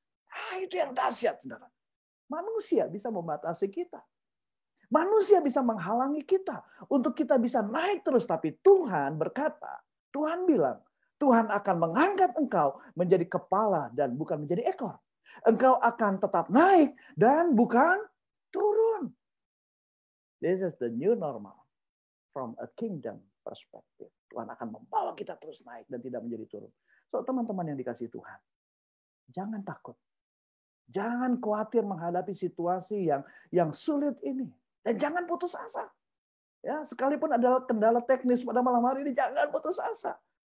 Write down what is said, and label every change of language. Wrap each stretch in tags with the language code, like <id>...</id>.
<id>Nah, itu yang dahsyat, saudara. Manusia bisa membatasi kita. Manusia bisa menghalangi kita untuk kita bisa naik terus. Tapi Tuhan berkata, Tuhan bilang, Tuhan akan mengangkat engkau menjadi kepala dan bukan menjadi ekor. Engkau akan tetap naik dan bukan</id> <en>This is the new normal from a kingdom perspective.</en> <id>Tuhan akan membawa kita terus naik dan tidak menjadi turun. So teman-teman yang dikasihi Tuhan, jangan takut. Jangan khawatir menghadapi situasi yang sulit ini. Dan jangan putus asa. Ya, sekalipun ada kendala teknis pada malam hari ini, jangan putus asa.</id>